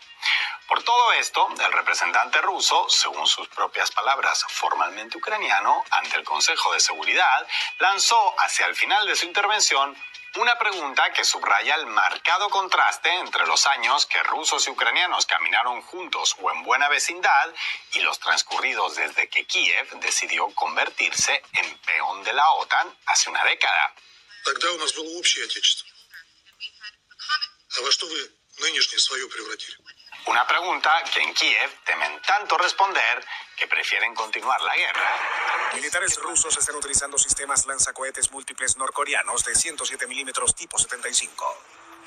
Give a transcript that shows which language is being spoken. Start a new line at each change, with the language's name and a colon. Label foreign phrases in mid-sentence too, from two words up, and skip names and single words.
Spanish: Por todo esto, el representante ruso, según sus propias palabras, formalmente ucraniano, ante el Consejo de Seguridad, lanzó hacia el final de su intervención una pregunta que subraya el marcado contraste entre los años que rusos y ucranianos caminaron juntos o en buena vecindad y los transcurridos desde que Kiev decidió convertirse en peón de la OTAN hace una década.
Russian: Тогда у нас было общее отечество. А во что вы нынешнее свое превратили?
Spanish: Una pregunta que en Kiev temen tanto responder que prefieren continuar la guerra. Militares rusos están utilizando sistemas lanzacohetes múltiples norcoreanos de 107 milímetros tipo 75.